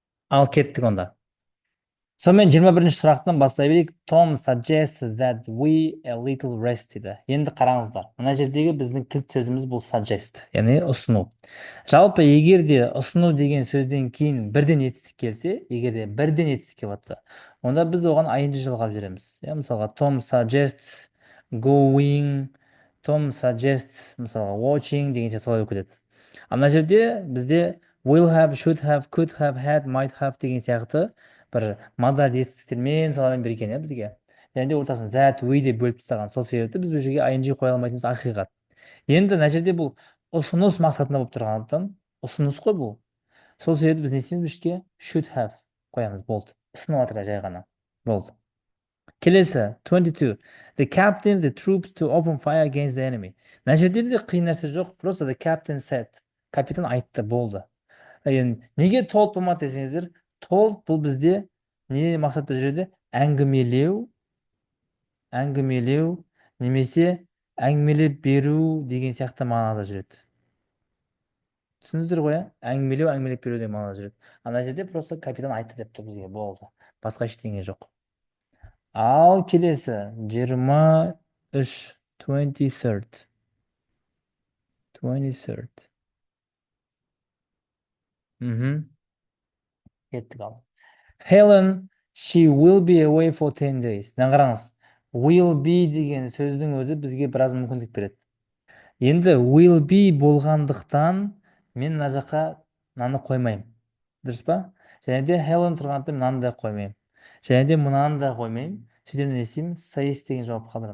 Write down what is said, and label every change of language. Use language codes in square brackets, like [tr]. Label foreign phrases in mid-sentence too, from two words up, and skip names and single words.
[kk] Ал кеттік онда. Сонымен 21-ші сұрақтан бастай берейік. [en] Tom suggests that we a little rest [kk] дейді. Енді қараңыздар. Мына жердегі біздің кілт сөзіміз бұл suggest, яғни ұсыну. Жалпы егер де ұсыну деген сөзден кейін бірден етістік келсе, егер де бірден етістік келіп жатса, онда біз оған ing жалғап жібереміз. Мысалға [en] Tom suggests going, Tom suggests [kk] мысалға watching деген сияқты солай өтеді. Ана жерде бізде [en] will have, should have, could have, had, might have [kk] деген сияқты бір модаль етістіктермен солармен берген бізге. Және де ортасын [en] that, we [kk] деп бөліп тастаған. Сол себепті біз бұл жерге ing қоя алмайтынымыз ақиқат. Енді мына жерде бұл ұсыныс мақсатында болып тұрғандықтан, ұсыныс қой бұл. Сол себепті біз не істейміз, бұл жерге [en] should have [kk] қоямыз, болды. Ұсынып жатыр жай ғана. Болды. Келесі 22. [en] The captain the troops to open fire against the enemy. [kk] Мына жерде де қиын нәрсе жоқ, просто [en] the captain said. [kk] Капитан айтты, болды. Енді неге told болмады десеңіздер, told бұл бізде не мақсатта жүреді? Әңгімелеу немесе әңгімелеп беру деген сияқты мағынада жүреді. Түсіндіңіздер ғой, әңгімелеп беру деген мағынада жүреді. Ана жерде просто капитан айтты деп тұр бізге, болды. Басқа ештеңе жоқ. Ал келесі 23, 23rd. Кеттік ал. [en] Helen, she will be away for 10 days. [kk] Қараңыз, [en] will be [kk] деген сөздің өзі бізге біраз мүмкіндік береді. Енді [en] will be [kk] болғандықтан мен мына жаққа мынаны қоймаймын. Дұрыс па? Және де Helen тұрғандықтан мынаны да қоймаймын. Және де мынаны да қоймаймын. Сөйтіп не істеймін? Says деген жауап қалдырамын.